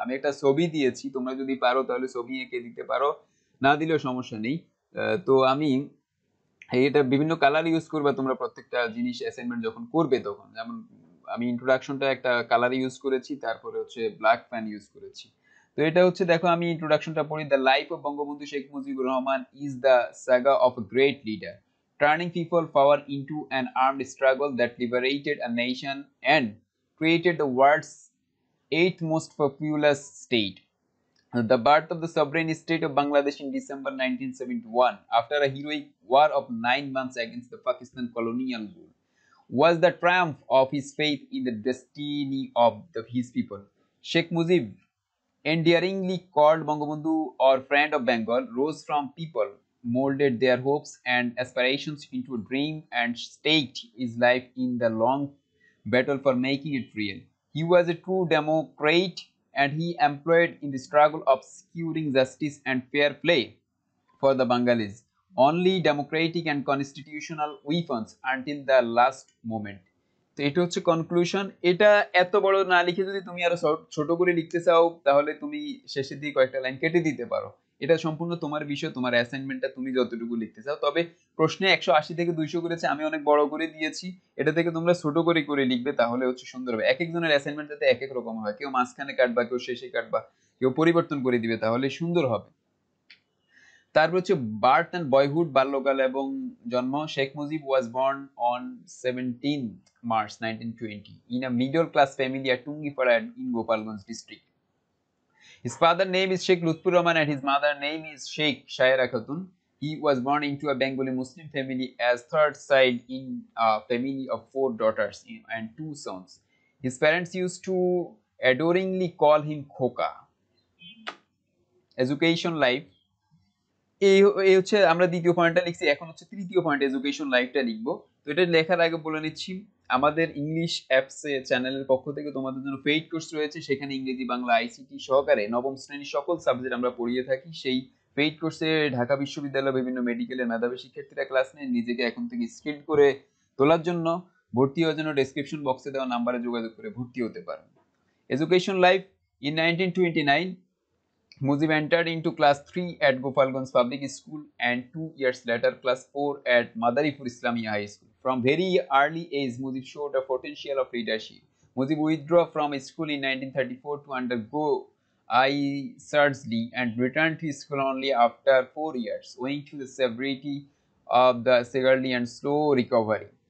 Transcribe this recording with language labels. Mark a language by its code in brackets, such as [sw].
[bn] আমি একটা ছবি দিয়েছি, তোমরা যদি পারো তাহলে ছবি এঁকে দিতে পারো, না দিলেও সমস্যা নেই। তো আমি এটা বিভিন্ন কালার ইউজ করবে তোমরা প্রত্যেকটা জিনিস অ্যাসাইনমেন্ট যখন করবে তখন। যেমন আমি ইন্ট্রোডাকশনটা একটা কালার ইউজ করেছি, তারপরে হচ্ছে ব্ল্যাক পেন ইউজ করেছি। তো এটা হচ্ছে, দেখো আমি ইন্ট্রোডাকশনটা পড়ি। [en] The life of Bangabandhu Sheikh Mujibur Rahman is the saga of a great leader, turning people power into an armed struggle that liberated a nation and created the world's eighth most populous state. The birth of the sovereign state of Bangladesh in December 1971, after a heroic war of 9 months against the Pakistan colonial rule, was the triumph of his faith in the destiny of his people. Sheikh Mujib, endearingly called Bangabandhu or friend of Bengal, rose from people, molded their hopes and aspirations into a dream, and staked his life in the long battle for making it real. He was a true democrat, and he employed in the struggle of securing justice and fair play for the Bengalis only democratic and constitutional weapons until the last moment. [bn] তো এটা হচ্ছে conclusion. এটা এত বড় না লিখে যদি তুমি আরো ছোট করে লিখতে চাও তাহলে তুমি শেষের দিকে কয়েকটা লাইন কেটে দিতে পারো। এটা সম্পূর্ণ তোমার বিষয়, তোমার অ্যাসাইনমেন্টটা তুমি যতটুকু লিখতে চাও। তবে প্রশ্নে 180 থেকে 200 করেছে, আমি অনেক বড় করে দিয়েছি। এটা থেকে তোমরা ছোট করে করে লিখবে, তাহলে হচ্ছে সুন্দর হবে। এক একজনের অ্যাসাইনমেন্ট যাতে এক এক রকম হয়, কেউ মাঝখানে কাটবা, কেউ শেষে কাটবা, কেউ পরিবর্তন করে দিবে, তাহলে সুন্দর হবে। তারপর হচ্ছে [en] birth and boyhood, [bn] বাল্যকাল এবং জন্ম। [en] Sheikh Mujib was born on 17 March 1920 in a middle class family at Tungipara in Gopalganj district. His father name is Sheikh Lutfur Rahman and his mother name is Sheikh Shaira Khatun. He was born into a Bengali Muslim family as third child in a family of 4 daughters and 2 sons. His parents used to adoringly call him Khoka. Education life, [bn] এই হচ্ছে আমরা দ্বিতীয় পয়েন্টটা লিখছি। এখন হচ্ছে তৃতীয় point, education লাইফটা লিখবো। তো এটা লেখার আগে বলে নিচ্ছি, আমাদের ইংলিশ অ্যাপস চ্যানেলের পক্ষ থেকে তোমাদের জন্য পেইড কোর্স রয়েছে, সেখানে ইংরেজি বাংলা আইসিটি সহকারে নবম শ্রেণীর সকল সাবজেক্ট আমরা পড়িয়ে থাকি। সেই পেইড কোর্সে ঢাকা বিশ্ববিদ্যালয় বিভিন্ন মেডিকেলের মেধাবী শিক্ষার্থীরা ক্লাস নেয়। নিজেকে এখন থেকে স্কিলড করে তোলার জন্য ভর্তি হওয়ার জন্য ডেসক্রিপশন বক্সে দেওয়া নাম্বারে যোগাযোগ করে ভর্তি হতে পারেন। [en] Education life, in 1929 Mujib entered into class 3 at Gopalganj Public School and 2 years later class 4 at Madaripur Islamia High School. From very early age, Mujib showed a potential of leadership. Mujib withdrew from school in 1934 to undergo eye surgery and returned to school only after 4 years, owing to the severity of the severely and slow recovery.